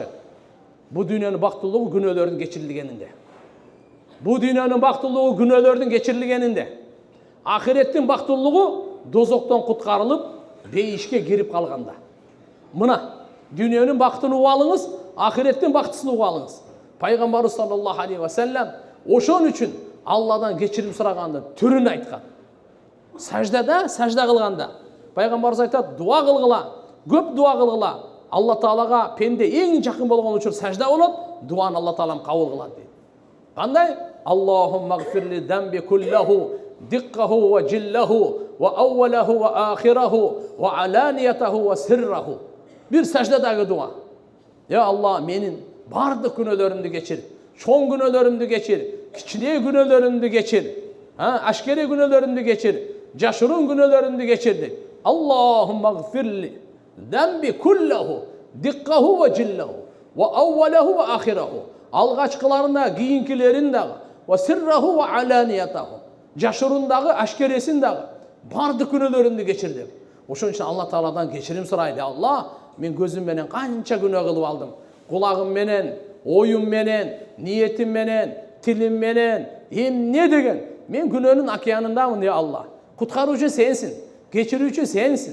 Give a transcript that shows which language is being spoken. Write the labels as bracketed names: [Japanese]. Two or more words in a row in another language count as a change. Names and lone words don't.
[Kyrgyz] Бу дүйнөнүн бактылуулугу күнөөлөрдүн кечирилгенинде. Бу дүйнөнүн бактылуулугу күнөөлөрдүн кечирилгенинде. Ахиреттин бактылуулугу дозоктон куткарылып, бейишке кирип калганда. Мына дүйнөнүн бактын угуп алыңыз, ахиреттин бактысын угуп алыңыз. Пайгамбарыбыз [Arabic] صلى الله عليه وسلم [Kyrgyz] ошон үчүн Алладан кечирим сурагандын түрүн айткан. Сажда кылганда пайгамбарыбыз айтат, дуа кылгыла, көп дуа кылгыла. Алла Таалага пенде эң жакын болгон учур сажда болот, дуаны Алла Таалам кабыл кылат дейт. Кандай? [Arabic] اللهم اغفر لي ذنبي كله دقه وجله وأوله وآخره وعلانيته وسره. [Kyrgyz] Бир саждадагы дуа. Я Алла, менин бардык күнөөлөрүмдү кечир. Чоң күнөөлөрүмдү кечир, кичине күнөөлөрүмдү кечир. Ашкери күнөөлөрүмдү кечир, жашыруун күнөөлөрүмдү кечир дейт. [Arabic] اللهم اغفر لي ذنبي كله دقه وجله وأوله وآخره. [Kyrgyz] Алгачкыларына, кийинкилерин дагы, [Arabic] وسره وعلانيته. [Kyrgyz] Жашырундагы, ашкересин дагы, бардык күнөөлөрүмдү кечир деп. Ошон үчүн Алла Тааладан кечирим сурайлы. Алла, мен көзүм менен канча күнөө кылып алдым. Кулагым менен, оюм менен, ниетим менен, тилим менен, эмне деген. Мен күнөөнүн океанындамын, я Алла. Куткаруучу сенсиң, кечирүүчү сенсиң.